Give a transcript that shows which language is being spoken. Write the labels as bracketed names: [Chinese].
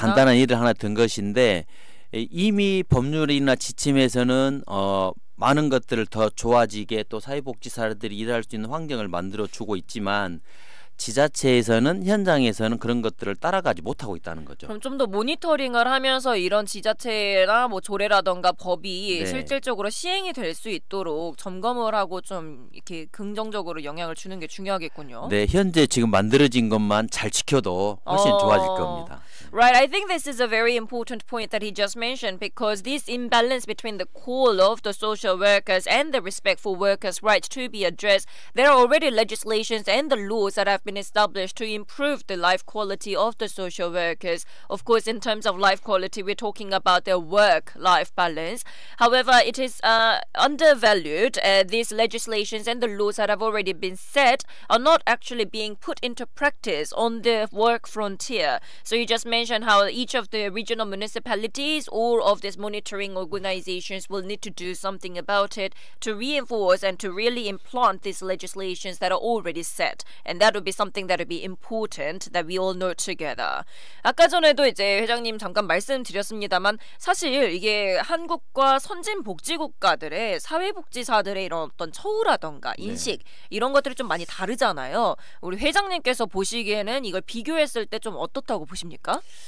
[Korean] 간단한 예를 하나 든 것인데 이미 법률이나 지침에서는 많은 것들을 더 좋아지게 또 사회복지사들이 일할 수 있는 환경을 만들어 주고 있지만 지자체에서는 현장에서는 그런 것들을 따라가지 못하고 있다는 거죠. 그럼 좀 더 모니터링을 하면서 이런 지자체나 뭐 조례라던가 법이 네. 실질적으로 시행이 될 수 있도록 점검을 하고 좀 이렇게 긍정적으로 영향을 주는 게 중요하겠군요. 네, 현재 지금 만들어진 것만 잘 지켜도 훨씬 좋아질 겁니다. [English] Right, I think this is a very important point that he just mentioned because this imbalance between the call of the social workers and the respect for workers' rights to be addressed, there are already legislations and the laws that have been established to improve the life quality of the social workers. Of course, in terms of life quality, we're talking about their work-life balance. However, it is undervalued. These legislations and the laws that have already been set are not actually being put into practice on the work frontier. So you just mentioned how each of the regional municipalities or of these monitoring organizations will need to do something about it to reinforce and to really implant these legislations that are already set. And that would be something that would be important that we all know together. [Korean] 아까 전에도 이제 회장님 잠깐 말씀드렸습니다만 사실 이게 한국과 선진 복지 국가들의 사회복지사들의 이런 어떤 처우라던가 인식 이런 것들이 좀 많이 다르잖아요. 우리 회장님께서 보시기에는 이걸 비교했을 때 좀 어떻다고 보십니까?